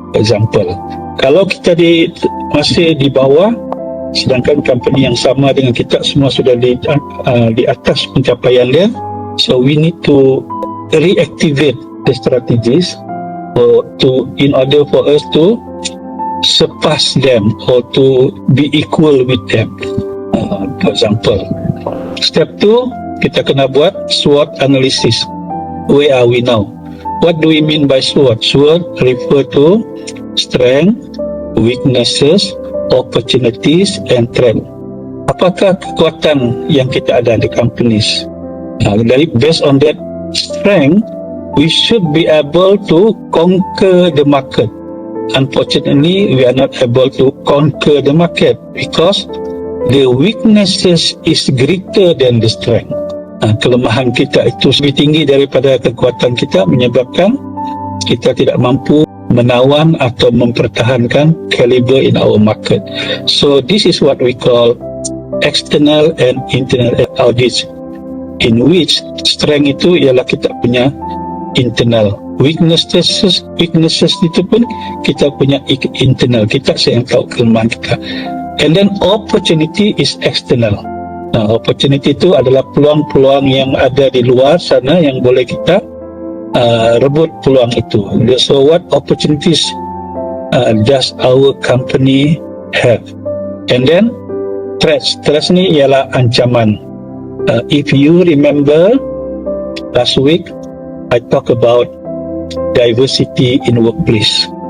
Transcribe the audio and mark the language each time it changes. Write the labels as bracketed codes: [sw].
[en] Example, [ms] kalau kita masih di bawah, sedangkan company yang sama dengan kita semua sudah di atas pencapaian dia, [en] so we need to reactivate the strategies in order for us to surpass them or to be equal with them. For example, step 2, [ms] kita kena buat [en] SWOT analysis. Where are we now? What do we mean by SWOT? SWOT refer to strength, weaknesses, opportunities, and threat. [ms] Apakah kekuatan yang kita ada di companies? [en] Based on that strength, we should be able to conquer the market. Unfortunately, we are not able to conquer the market because the weaknesses is greater than the strength. [ms] Kelemahan kita itu lebih tinggi daripada kekuatan kita, menyebabkan kita tidak mampu menawan atau mempertahankan caliber [en] in our market. So this is what we call external and internal audits, in which [ms] strength itu ialah kita punya internal, weaknesses itu pun kita punya internal, kita yang tahu kelemahan kita. [en] And then opportunity is external. [ms] Opportunity itu adalah peluang-peluang yang ada di luar sana yang boleh kita rebut peluang itu. [en] So what opportunities does our company have? And then [ms] threats ni ialah ancaman. [en] If you remember last week I talk about diversity in workplace.